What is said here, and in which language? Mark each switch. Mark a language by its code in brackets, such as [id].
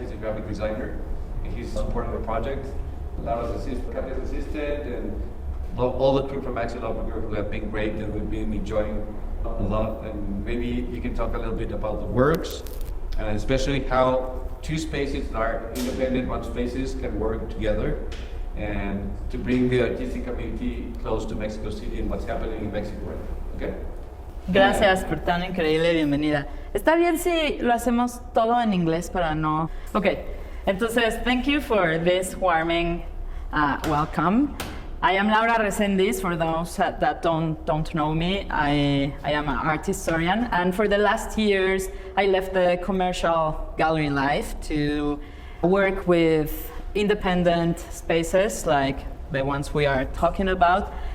[en] He's a graphic designer, and he's supporting the project. Laura's assistant, and all the crew from Axel Obiger who have been great, and we've been enjoying a lot. And maybe you can talk a little bit about the works, and especially how two spaces that are independent one spaces can work together, and to bring the artistic community close to Mexico City and what's happening in Mexico right now. Okay? [es] Gracias por tan increíble bienvenida. ¿Está bien si lo hacemos todo en inglés para no...? [en] Okay, [es] entonces, [en] thank you for this warming welcome. I am Laura Resendiz, for those that don't know me. I am an art historian, and for the last years, I left the commercial gallery life to work with independent spaces like the ones we are talking about.